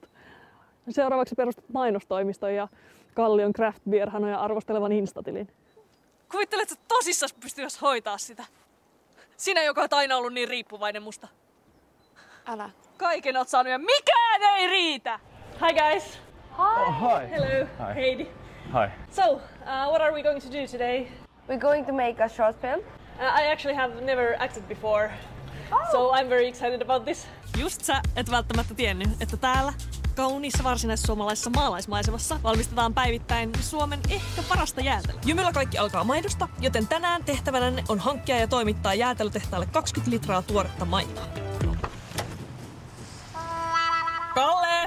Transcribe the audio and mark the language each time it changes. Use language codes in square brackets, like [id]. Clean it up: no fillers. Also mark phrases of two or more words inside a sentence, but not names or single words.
[fi] Seuraavaksi perustat mainostoimiston ja Kallion [en] craft beer [fi] hanoja arvostelevan instatilin. Kuvitteletko tosissaan pystyisi hoitaa sitä? Sinä, joka on aina ollut niin riippuvainen musta. Älä. Kaiken oot saanut ja mikään ei riitä! [en] Hi guys! Hi. Oh, hi. Hello, Hi. Heidi. Hi. So, what are we going to do today? We're going to make a short film. I actually have never acted before, so I'm very excited about this. [fi] Just sä et välttämättä tiennyt, että täällä kauniissa varsinaissuomalaisessa maalaismaisemassa valmistetaan päivittäin Suomen ehkä parasta jäätelöä. Jymyllä kaikki alkaa maidosta, joten tänään tehtävänänne on hankkia ja toimittaa jäätelötehtaalle 20 litraa tuoretta maitoa. Kalle!